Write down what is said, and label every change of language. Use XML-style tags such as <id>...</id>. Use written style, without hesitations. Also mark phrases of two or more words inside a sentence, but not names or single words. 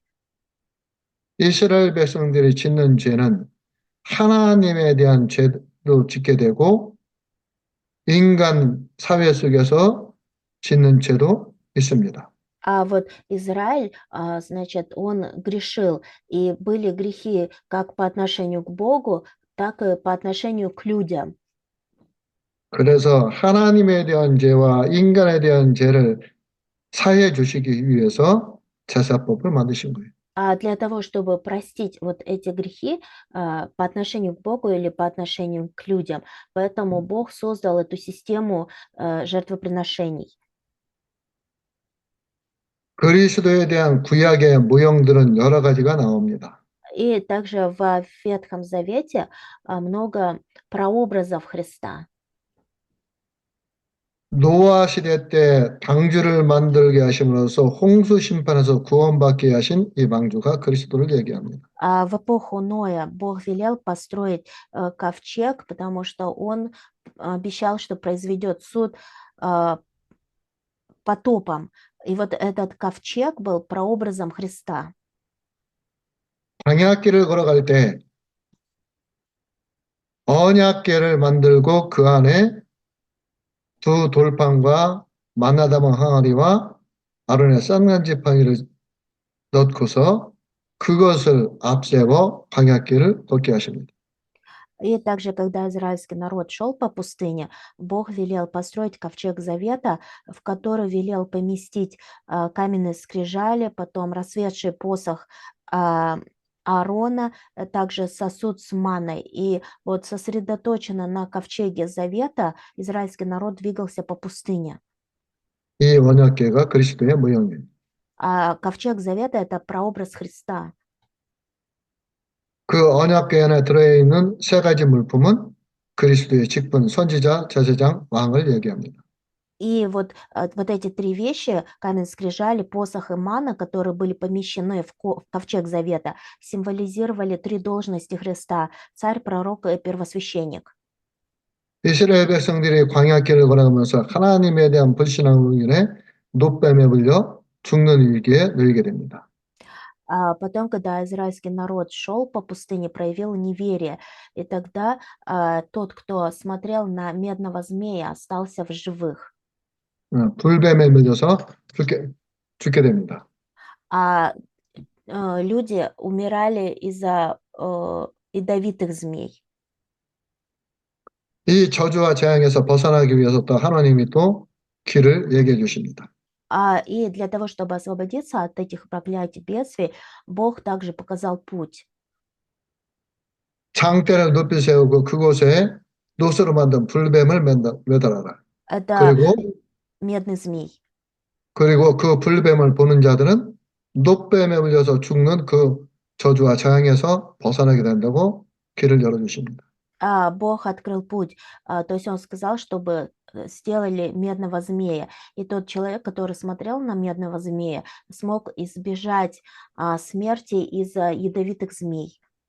<ko>이스라엘 백성들이 짓는 죄는 하나님에 대한 죄도 짓게 되고 인간 사회 속에서 짓는 죄도 있습니다.</ko> <ru>А вот Израиль, значит, он грешил, и были грехи как по отношению к Богу, так и по отношению к людям.</ru> <ko>그래서 하나님에 대한 죄와 인간에 대한 죄를 사해 주시기 위해서 제사법을 만드신 거예요.</ko> <ru>А для того, чтобы простить вот эти грехи по отношению к Богу или по отношению к людям, поэтому Бог создал эту систему жертвоприношений.</ru> <ko>그리스도에 대한 구약의 모형들은 여러 가지가 나옵니다.</ko> <ru>И также в Ветхом Завете много прообразов Христа.</ru> <ko>노아 시대 때 방주를 만들게 하심으로써 홍수 심판에서 구원받게 하신 이 방주가 그리스도를 얘기합니다.</ko> <ru>В эпоху Ноя Бог велел построить ковчег, потому что Он обещал, что произведет суд потопом. И вот этот ковчег был прообразом Христа.</ru> <ko>광야길을 걸어갈 때 언약궤를 만들고 그 안에 두 돌판과 만나 담은 항아리와 아론의 쌍난 지팡이를 넣고서 그것을 앞세워 광야길을 걷게 하십니다.</ko> <ru>И также, когда израильский народ шел по пустыне, Бог велел построить ковчег завета, в который велел поместить каменные скрижали, потом расцветший посох а, Аарона, также сосуд с маной. И вот сосредоточенно на ковчеге завета израильский народ двигался по пустыне.</ru> <ko>이 언약궤가 그리스도의 모형입니다.</ko> <ru>А ковчег завета– это прообраз Христа.</ru> <ko>그 언약궤 안에 들어있는 세 가지 물품은 그리스도의 직분, 선지자, 제사장, 왕을 얘기합니다.</ko> <ru>И вот эти три вещи, камень скрижали, посох и мана, которые были помещены в ковчег завета, символизировали три должности Христа– царь, пророк и первосвященник.</ru> <ko>이스라엘 백성들이 광야길을 걸어가면서 하나님에 대한 불신앙으로 인해 노뱀에 물려 죽는 위기에 놓이게 됩니다.</ko> <ru>А потом, когда израильский народ шел по пустыне, проявил неверие, и тогда тот, кто смотрел на медного змея, остался в живых.</ru> <ko>불뱀에 물려서 죽게 됩니다.</ko> <ru>А люди умирали из-за ядовитых змей.</ru> <ko>이 저주와 재앙에서 벗어나기 위해서 또 하나님이 또 길을 얘기해 주십니다.</ko> <ru>И для того, чтобы освободиться от этих проклятий, бедствий, Бог также показал путь.</ru> <ko>장대를 높이 세우고 그곳에 노스로 만든 불뱀을 매달아라.</ko> <ru>Это</ru> <ko>그리고</ko> <ru>медный змей.</ru> <ko>그 불뱀을 보는 자들은 노뱀에 물려서 죽는 그 저주와 재앙에서 벗어나게 된다고 길을 열어주십니다.</ko> <ru>Бог открыл путь. То есть он сказал, чтобы сделали медного змея. И тот человек, который смотрел на медного змея, смог избежать смерти из-за ядовитых змей.</ru>